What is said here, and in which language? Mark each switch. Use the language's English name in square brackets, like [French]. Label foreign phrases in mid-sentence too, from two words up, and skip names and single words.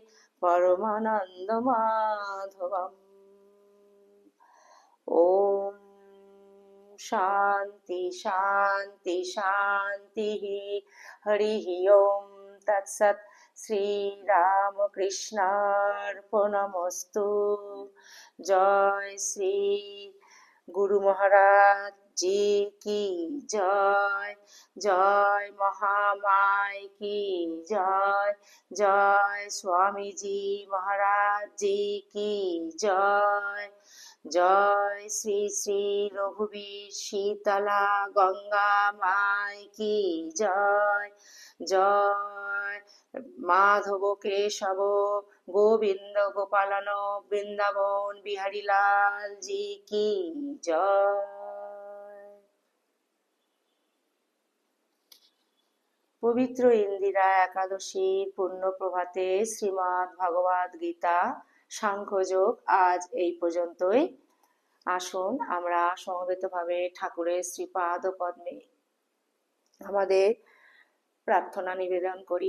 [Sanskrit] परमानन्दमाधवम् ॐ शान्ति शान्ति शान्तिः हरिः ओं तत्सत् श्रीरामकृष्णार्पणमस्तु जय श्री [Hindi] गुरु महाराज जी की जय जय महामाय की जय जय स्वामी जी महाराज जी की जय जय श्री श्री रघुवीर शीतला गंगा माय की जय जय माधव केशव गोविंद गोपालन वृंदावन बिहारी लाल जी की जय। [Bangla] পবিত্র ইন্দিরা একাদশীর পূর্ণ প্রভাতে শ্রীমদ্ ভগবদ গীতা সাংখ্যযোগ আজ এই পর্যন্তই। আসুন আমরা সমবেতভাবে ঠাকুরের শ্রীপাদ পদ্মে আমাদের প্রার্থনা নিবেদন করি।